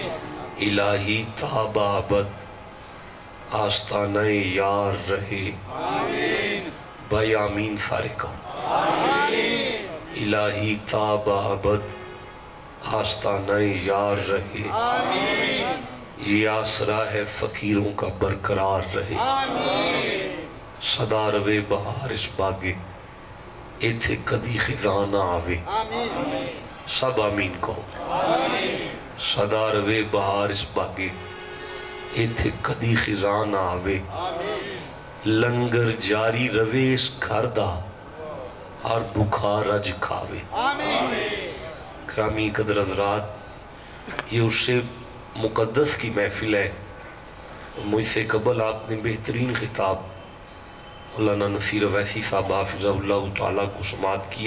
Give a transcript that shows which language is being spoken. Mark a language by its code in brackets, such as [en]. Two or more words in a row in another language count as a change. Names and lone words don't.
[ur] الہی تا با ابد آستانہ یار رہے، بھائی آمین سارے کہو۔ الہی تا با ابد آستانہ یار رہے، یہ آسرا ہے فقیروں کا برقرار رہے۔ [pa] صدا روے بہار اس باغے، ایتھے کدی خزاں نہ آوے، سب آمین کہو۔ صدا روے بہار اس باغے، ایتھے کدی خزاں نہ آوے، لنگر جاری روے اس گھر دا، ہر بھوکا رج کھاوے۔ [ur] گرامی قدر حضرات، یہ اس سے مقدس کی محفل ہے۔ مجھ سے قبل آپ نے بہترین خطاب مولانا نصیر اویسی صاحب حافظہ اللہ تعالیٰ کو سماعت کیا۔